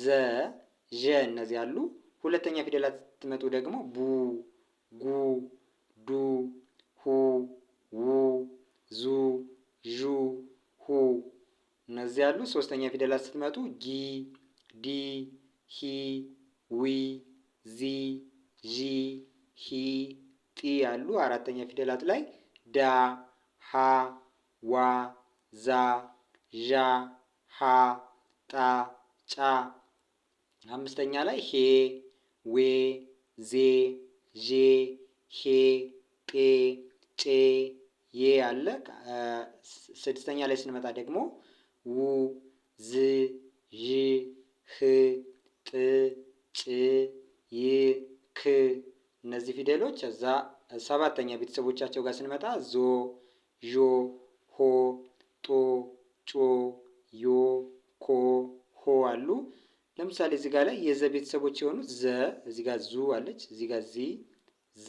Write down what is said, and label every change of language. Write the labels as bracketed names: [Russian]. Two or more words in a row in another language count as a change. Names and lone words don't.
[Amharic] ዠ እነዚህ አሉ። ሁለተኛ ፊደላት ስትመጡ ደግሞ ቡ፣ ጉ፣ ዱ፣ ሁ፣ ው፣ ዙ፣ ዡ፣ ሁ እነዚህ ያሉ። ሶስተኛ ፊደላት ስትመጡ ጊ፣ ዲ፣ ሂ፣ ዊ፣ ዚ፣ ዢ፣ ሂ፣ ጢ ያሉ። አራተኛ ፊደላት ላይ ዳ፣ ሀ፣ ዋ፣ ዛ፣ ዣ፣ ሀ፣ ጣ፣ ጫ። አምስተኛ ላይ ሄ፣ ዌ፣ ዜ፣ ዤ፣ ሄ፣ ጤ፣ ጬ፣ ዬ አለ። ስድስተኛ ላይ ስንመጣ ደግሞ ው፣ ዝ፣ ዥ፣ ህ፣ ጥ፣ ጭ፣ ይ፣ ክ እነዚህ ፊደሎች። እዛ ሰባተኛ ቤተሰቦቻቸው ጋር ስንመጣ ዞ፣ ዦ፣ ሆ፣ ጦ፣ ጮ፣ ዮ፣ ኮ፣ ሆ አሉ። ለምሳሌ እዚህ ጋር ላይ የዘ ቤተሰቦች የሆኑት ዘ እዚህ ጋር ዙ አለች፣ እዚህ ጋር ዚ፣ ዛ፣